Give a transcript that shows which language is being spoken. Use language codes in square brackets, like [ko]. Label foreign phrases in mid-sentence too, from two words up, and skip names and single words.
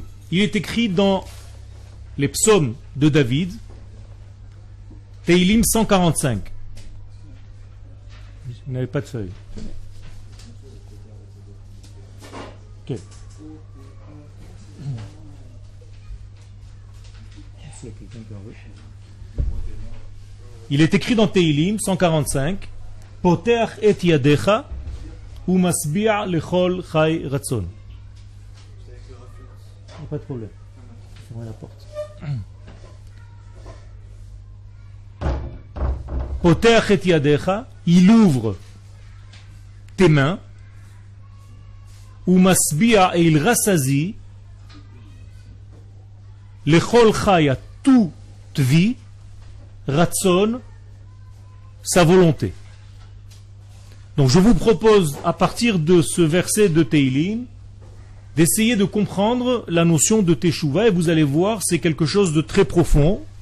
[fr] Il est écrit dans les psaumes de David, Tehilim 145. Vous n'avez pas de feuille. Ok. Il est écrit dans Tehilim 145, [he] פותח את ידך ומשביע לכל חי רצון. [fr] Pas de problème. Fermez la porte. [he] פותח את ידך, [fr] il ouvre tes mains, [he] ומשביע [fr] et il rassasie [he] לכל חי, [fr] à toute vie, Ratson, sa volonté. Donc je vous propose, à partir de ce verset de Tehilim, d'essayer de comprendre la notion de Teshuvah, et vous allez voir, c'est quelque chose de très profond.